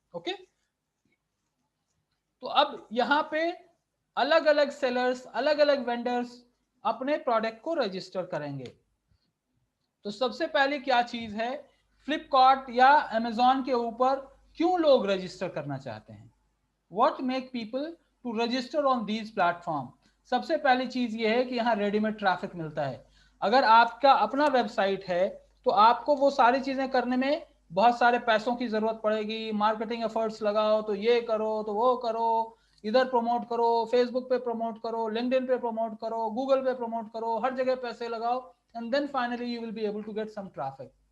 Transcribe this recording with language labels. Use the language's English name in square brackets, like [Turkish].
[Hindi] Okay, तो अब यहां पे अलग अलग सेलर्स, अलग अलग वेंडर्स अपने प्रोडक्ट को रजिस्टर करेंगे। तो सबसे पहले क्या चीज है, फ्लिपकार्ट या अमेजॉन के ऊपर क्यों लोग रजिस्टर करना चाहते हैं? [English] What make people to register on these platform? [Hindi] सबसे पहली चीज ये है कि यहाँ रेडीमेड ट्रैफिक मिलता है। अगर आपका अपना वेबसाइट है तो आपको वो सारी चीजें करने में बहुत सारे पैसों की जरूरत पड़ेगी, मार्केटिंग एफर्ट्स लगाओ, तो ये करो तो वो करो, इधर प्रमोट करो, फेसबुक पे प्रमोट करो, लिंक्डइन पे प्रमोट करो, गूगल पे प्रमोट करो, हर जगह पैसे लगाओ, [English] And then finally you will be able to get some traffic.